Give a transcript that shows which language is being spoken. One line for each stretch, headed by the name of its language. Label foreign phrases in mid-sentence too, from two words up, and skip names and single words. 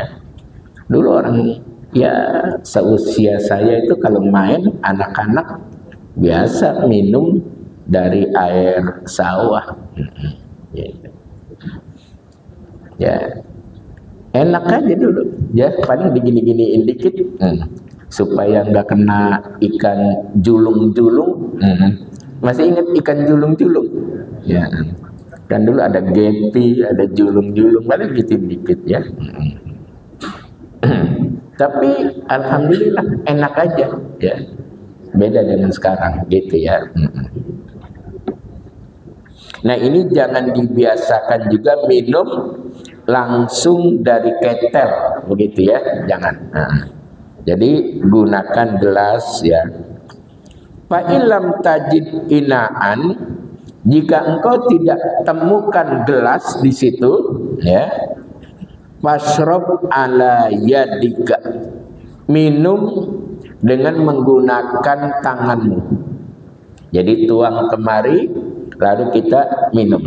Indonesian: Dulu orang ya seusia saya itu kalau main anak-anak biasa minum dari air sawah. Ya enak aja dulu ya, paling digini-giniin dikit supaya nggak kena ikan julung-julung. Masih ingat ikan julung-julung ya, kan dulu ada gepi, ada julung-julung, paling dikit-dikit ya. Tapi alhamdulillah enak aja ya, beda dengan sekarang gitu ya. Nah ini jangan dibiasakan juga minum langsung dari ketel begitu ya, jangan. Jadi gunakan gelas ya.
Arabic: فإن لم تجد إناء,
Indonesian: jika engkau tidak temukan gelas di situ ya,
Arabic: فاشرب على يدك,
Indonesian: minum dengan menggunakan tanganmu. Jadi tuang kemari lalu kita minum.